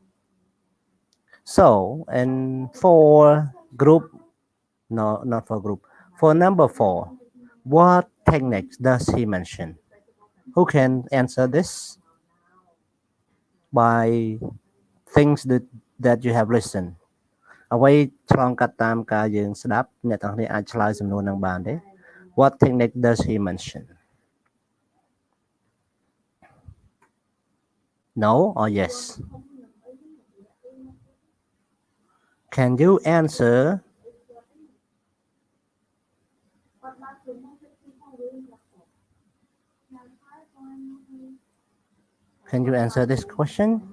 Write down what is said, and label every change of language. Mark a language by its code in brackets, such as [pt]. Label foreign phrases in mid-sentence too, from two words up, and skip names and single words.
[en] So, and for group, no, not for group, for number 4, what techniques does he mention? Who can answer this? By things that that you have listened [km] អ្វីឆ្លងកាត់តាមការយើងស្ដាប់អ្នកទាំងនេះអាចឆ្លើយសំណួរនឹងបានទេ [en] What technique does he mention No or yes Can you answer Can you answer this question